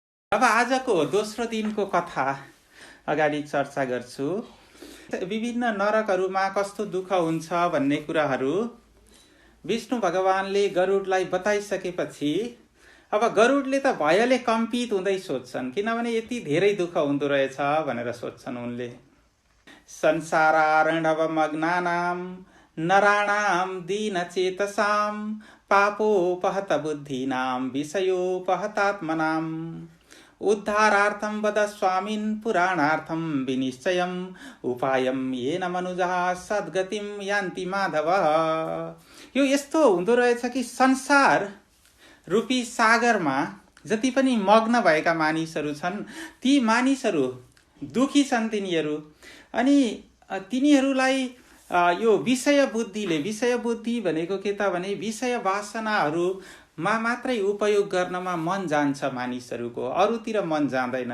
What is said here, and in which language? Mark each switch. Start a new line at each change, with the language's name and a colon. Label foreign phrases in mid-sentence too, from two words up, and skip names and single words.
Nepali: अब आजको दोस्रो दिनको कथा अगाडि चर्चा गर्छु। विभिन्न नरकहरूमा कस्तो दुःख हुन्छ भन्ने कुराहरू विष्णु भगवानले गरुडलाई बताइसकेपछि अब गरुडले त भयले कम्पित हुँदै सोध्छन्, किनभने यति धेरै दुःख हुँदो रहेछ भनेर सोध्छन् उनले।
Sanskrit: संसारार्णवमग्नानां नराणां दीनचेतसां पापोपहत बुद्धीनां विषयोपहतात्मनां उद्धारार्थं वद स्वामिन् पुराणार्थं विनिश्चयम् उपायं येन मनुजः सद्गतिं यान्ति माधव।
Nepali: यो यस्तो हुँदो रहेछ कि संसार रूपी सागरमा जति पनि मग्न भएका मानिसहरू छन् ती मानिसहरू दुखी छन् तिनीहरू। अनि तिनीहरूलाई यो विषय बुद्धिले, विषय बुद्धि भनेको के त भने विषय वासनाहरूमा मात्रै उपयोग गर्नमा मन जान्छ मानिसहरूको, अरूतिर मन जाँदैन।